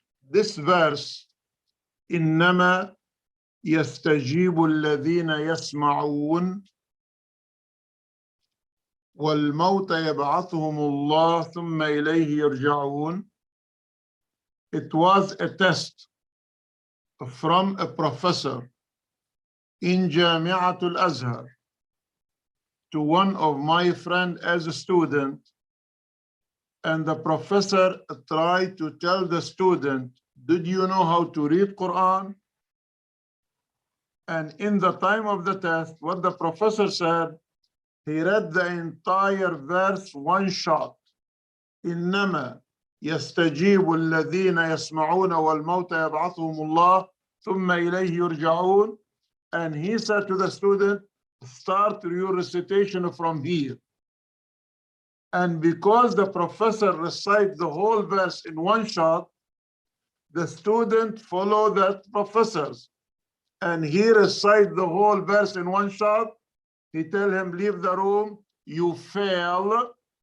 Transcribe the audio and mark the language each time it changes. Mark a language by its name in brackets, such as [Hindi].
[English] This verse, [Arabic] إنما يستجيب الذين يسمعون والموت يبعثهم الله ثم إليه يرجعون. [English] It was a test from a professor in Jami'atul Azhar to one of my friends as a student, and the professor tried to tell the student, did you know how to read Quran? And in the time of the test, what the professor said, he read the entire verse one shot. [Arabic] إنما يستجيب الذين يسمعون والموتى يبعثهم الله ثم إليه يرجعون. [English] And he said to the student, start your recitation from here. And because the professor recited the whole verse in one shot, the student followed that professors. And he recited the whole verse in one shot. He tell him, leave the room, you fail.